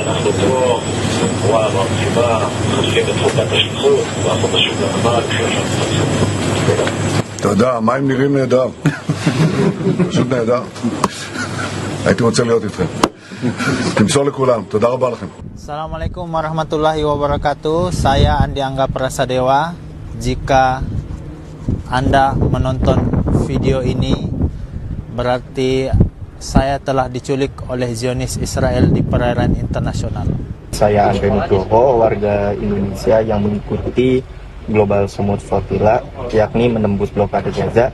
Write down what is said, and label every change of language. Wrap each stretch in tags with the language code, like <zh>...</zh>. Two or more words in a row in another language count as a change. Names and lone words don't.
<he>אנחנו פה בצורה מרשימה, מחזקים את חוקת השליחות, לעשות השליחות הבאה אתה יודע, המים נראים נהדר. פשוט נהדר. הייתי רוצה להיות איתכם. תמסור לכולם, תודה רבה לכם.</he> <ar>السلام عليكم ورحمة الله وبركاته.</ar> <id>Saya Andi Angga Prasadewa. Jika Anda menonton video ini, berarti saya telah diculik oleh Zionis Israel di perairan internasional. Saya Andre Nugroho, warga Indonesia yang mengikuti Global Sumut Flotilla, yakni menembus blokade Gaza.</id>